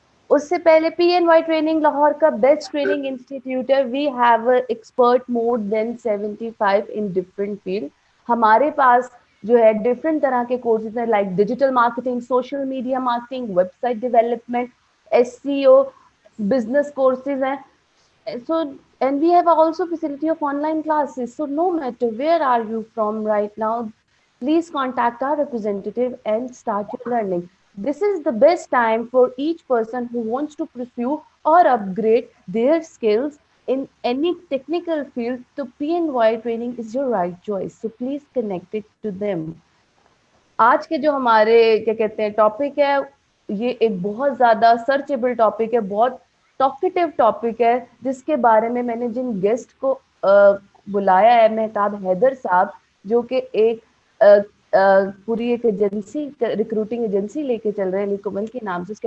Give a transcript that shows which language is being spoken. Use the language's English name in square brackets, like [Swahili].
[Urdu] اس سے پہلے پی N Y training Lahore کا بیسٹ ٹریننگ انسٹیٹیوٹ ہے. [English] We have expert more than 75 in different field. [Urdu] ہمارے پاس جو ہے ڈفرنٹ طرح کے کورسز ہیں like digital marketing, social media marketing, web site development, S C او, بزنس کورسز ہیں. [English] So, and we have also facility of online classes. So no matter where are you from right now, please contact our representative and start your learning. This is the best time for each person who wants to pursue or upgrade their skills in any technical field. So PNY training is your right choice. So please connect it to them. [Urdu] آج کے جو ہمارے کیا کہتے ہیں topic ہے, یہ ایک بہت زیادہ سرچیبل ٹاپک ہے, بہت ٹاکیٹیو ٹاپک ہے, جس کے بارے میں نے جن گیسٹ کو بلایا ہے, مہتاب حیدر صاحب, جو کہ ایک پوری ایک ایجنسی, ریکروٹنگ ایجنسی لے کے چل رہے ہیں لیکومل کے نام سے.